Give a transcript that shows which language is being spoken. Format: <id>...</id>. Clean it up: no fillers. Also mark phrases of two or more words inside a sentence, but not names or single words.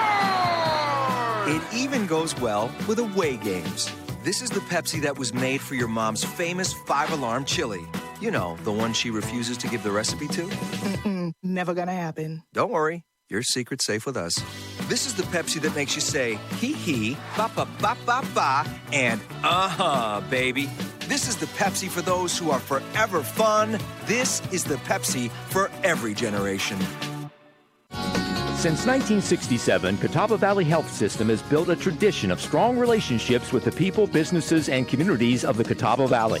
<en>It even goes well with away games. This is the Pepsi that was made for your mom's famous 5-alarm chili. You know, the one she refuses to give the recipe to. Never gonna happen. Don't worry, your secret's safe with us. This is the Pepsi that makes you say, hee, ba-ba-ba-ba-ba, and baby. This is the Pepsi for those who are forever fun. This is the Pepsi for every generation. Since 1967, Catawba Valley Health System has built a tradition of strong relationships with the people, businesses, and communities of the Catawba Valley.</en>